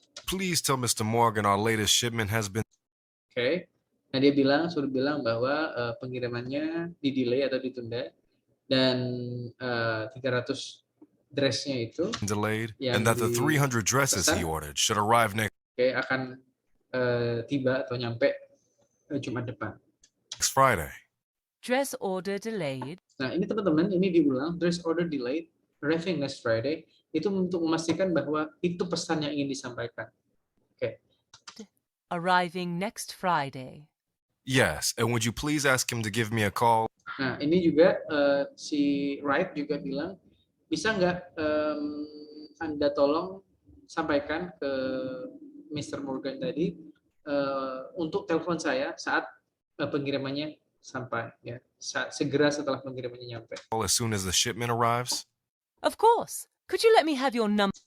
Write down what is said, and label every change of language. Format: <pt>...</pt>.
<en>Please tell Mr. Morgan our latest shipment has been.</en> <id>Oke. Nah, dia suruh bilang bahwa pengirimannya di delay atau ditunda, dan 300 dressnya itu</id> <en>delayed, and that the 300 dresses he</en> <id>dipesan</id> <en>ordered should arrive next</en> <id>akan tiba atau nyampe Jumat depan.</id> <en>Friday. Dress order delayed.</en> <id>Nah, ini teman-teman, ini diulang,</id> <en>dress order delayed, arriving next Friday,</en> <id>itu untuk memastikan bahwa itu pesan yang ingin disampaikan. Oke.</id> <en>Arriving next Friday. Yes, and would you please ask him to give me a call?</en> <id>Nah, ini juga si Wright juga bilang, bisa nggak Anda tolong sampaikan ke Mr. Morgan tadi untuk telepon saya saat pengirimannya sampai, ya, segera setelah pengirimannya nyampe.</id> <en>As soon as the shipment arrives? Of course. Could you let me have your number?</en>